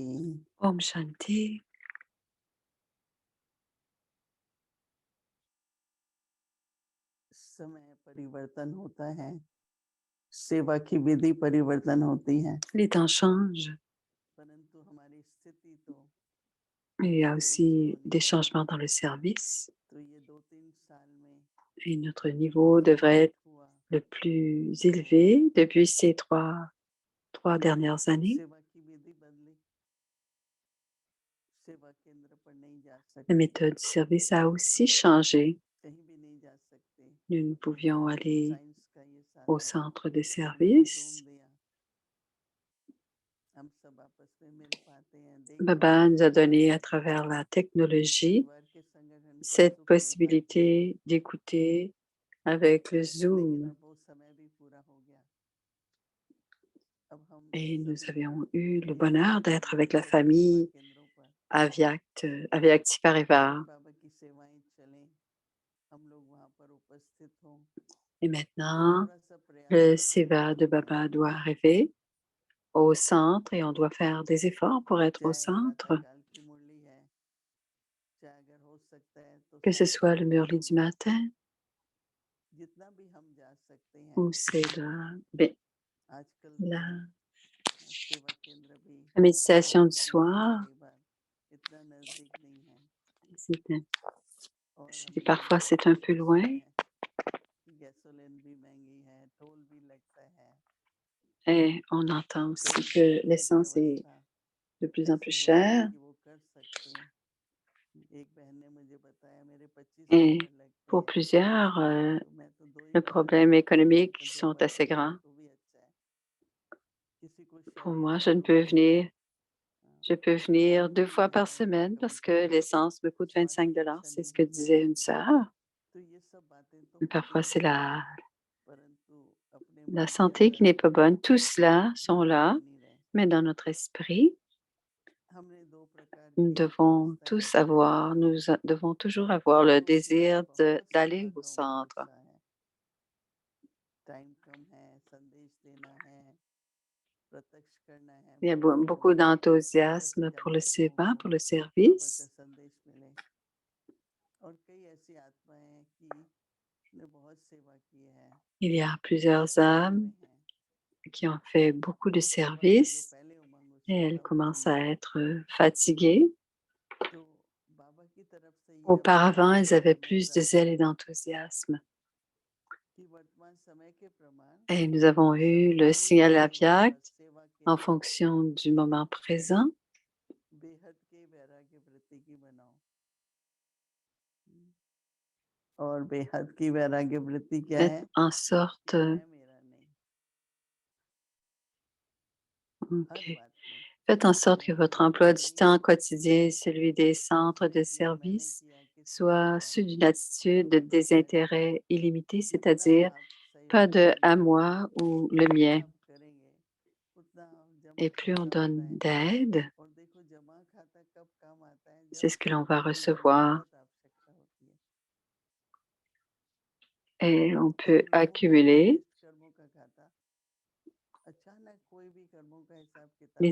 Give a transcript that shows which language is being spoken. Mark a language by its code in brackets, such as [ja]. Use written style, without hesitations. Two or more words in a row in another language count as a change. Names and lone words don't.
[hi] Om Shanti. समय परिवर्तन होता है, सेवा की विधि परिवर्तन होती है, [fr] Les temps changent. [hi] परंतु हमारी स्थिति तो [fr] Il y a aussi des changements dans le service [hi] ये 2-3 साल में [fr] et notre niveau devrait être [hi] हुआ। [fr] le plus élevé depuis ces trois dernières années. [hi] सेवा की विधि बदली, सेवा केंद्र पर नहीं जा [fr] La [hi] सकते, [fr] méthode du service a aussi changé. [hi] कहीं भी नहीं जा सकते। [fr] Nous ne pouvions aller [hi] साइंस का ये साथ [fr] au [hi] है, [fr] centre de [hi] हमने [fr] service. [hi] जूम दिया, हम सब आपस में मिल पाते हैं, देख पाते [fr] Baba nous a [hi] हैं, [fr] donné à travers la technologie [hi] परिवार के संगठन का [fr] cette [hi] सुख ले पाते हैं। [fr] possibilité d'écouter avec le [hi] लेकिन [fr] Zoom. [hi] अब वो समय भी पूरा हो गया। अब हम [fr] Et nous [hi] सभी [fr] avions eu le [hi] यही [fr] bonheur [hi] चाहते [fr] d'être [hi] हैं [fr] avec la [hi] कि सेवा [fr] famille [hi] केंद्रों पर [fr] à Vyakti Parivar. [hi] बाबा की सेवाएं चलें, हम लोग वहाँ पर उपस्थित हों, [fr] Et maintenant, [hi] थोड़ा सा प्रयास [fr] le [hi] करके [fr] Seva de Baba doit arriver au centre et on doit faire des efforts pour être au [hi] चाहे [fr] centre, [hi] प्रातःकाल की मुरली है, चाहे अगर हो सकता है तो [fr] que ce [hi] सांझ [fr] soit [hi] की [fr] le [hi] मुरली [fr] Murli [hi] हो [fr] du [hi] गया, [fr] matin [hi] जितना भी हम जा सकते हैं। [fr] ou c'est [hi] आजकल [fr] la, [hi] तो सेवा केंद्र भी [fr] la méditation du [hi] नजदीक में [fr] soir. [hi] कई बार इतना नजदीक नहीं है, [fr] C'est- [hi] और हम लोग [fr] Parfois, c'est un peu [hi] सोचते [fr] loin [hi] हैं कि गैसोलीन भी महंगी है, टोल भी लगता है, [fr] et on entend [hi] कई [fr] aussi [hi] बार [fr] que [hi] ये [fr] l'essence est [hi] व्यवस्था [fr] de plus en plus [hi] ऐसी होती है [fr] chère. [hi] कि वो कर सकते हैं। एक बहन ने मुझे बताया मेरे 25 [fr] Et [hi] नंबर लगते [fr] pour [hi] हैं, [fr] plusieurs, [hi] तो मैं तो 2 ही [fr] le [hi] बार [fr] problème [hi] जाता हूँ, [fr] économique [hi] तो 2 [fr] sont [hi] बार [fr] assez [hi] चला [fr] grands. [hi] तो भी अच्छा है। किसी को [fr] Pour [hi] शरीर [fr] moi, [hi] का रोग है, [fr] je peux venir 2 fois par semaine [hi] कभी [fr] parce que [hi] कभी [fr] l'essence me coûte [hi] स्वास्थ्य [fr] 25 $. [hi] अच्छा [fr] C'est [hi] नहीं [fr] ce que [hi] होता [fr] disait [hi] है, [fr] une sœur. [hi] तो ये सब बातें तो [fr] Mais [hi] होती [fr] parfois, c'est [hi] हैं, [fr] la [hi] परंतु अपने [fr] la [hi] मन के [fr] santé qui [hi] अंदर [fr] n'est pas bonne. Tout cela sont [hi] बात [fr] là, [hi] बनी रहे। [fr] mais dans notre esprit, [hi] हमने 2 प्रकार [fr] nous [hi] की [fr] devons [hi] व्यवस्थाएं [fr] tous [hi] की हैं। [fr] avoir, devons toujours avoir le [hi] लोगों के लिए [fr] désir [hi] बहुत [fr] d'aller [hi] सारा [fr] au [hi] काम [fr] centre. [hi] ऐसा है, टाइम कम है, संदेश देना है, प्रत्यक्ष करना है, [fr] Il y a [hi] बाबा को [fr] beaucoup [hi] अंदर से [fr] d'enthousiasme pour le [hi] जागृत [fr] seva, [hi] होकर [fr] pour le [hi] बाबा का [fr] service. [hi] संदेश मिले। और कई ऐसी आत्माएं हैं कि ने बहुत सेवा की है, [fr] Il y a [hi] जो [fr] plusieurs [hi] उमंग [fr] âmes [hi] में हैं, [fr] qui ont fait beaucoup de [hi] वो सेवा का जो [fr] services [hi] पहले उमंग [fr] et [hi] उससे [fr] elles [hi] कम [fr] commencent [hi] नहीं [fr] à [hi] है। [fr] être fatiguées. [hi] तो बाबा की तरफ से ये हमें [fr] Auparavant, elles avaient [hi] आशीर्वाद मिल [fr] plus de [hi] रहा है [fr] zèle et d'enthousiasme. [hi] कि वर्तमान समय के प्रमाण [fr] Et nous avons eu le [hi] सामुदायिक [fr] signal [hi] सेवा [fr] Aviac [hi] और सेवा [fr] en [hi] केंद्रों को [fr] fonction du moment présent, [hi] बेहद के वैराग्य वृत्ति की बनाओ। और बेहद की वैराग्य वृत्ति क्या [fr] faites [hi] है [fr] en [hi] कि [fr] sorte, [hi] मैं मेरा नहीं, हर [fr] ok, [hi] बात में [fr] faites en sorte que [hi] मैं [fr] votre [hi] मेरा [fr] emploi du [hi] नहीं, [fr] temps quotidien et celui des centres de [hi] या मैंने [fr] service [hi] किया किसने [fr] soient [hi] किया, [fr] ceux d'une attitude de [hi] बाबा बताए [fr] désintérêt illimité, [hi] जितना [fr] c'est-à-dire [hi] आप [fr] pas [hi] सहयोग [fr] de à [hi] करेंगे, [fr] moi ou le [hi] जितना [fr] mien. [hi] आप करेंगे, उतना जमा [fr] Et plus on [hi] खाता [fr] donne [hi] होता है। [fr] d'aide, [hi] और देखो जमा खाता कब काम आता है, [fr] c'est [hi] जब [fr] ce que l'on va [hi] कोई [fr] recevoir. [hi] बहुत आवश्यकता होती है। [fr] Et on [hi] और [fr] peut [hi] लोगों के [fr] accumuler [hi] श्रेष्ठ कर्मों का कर्मों का हिसाब किताब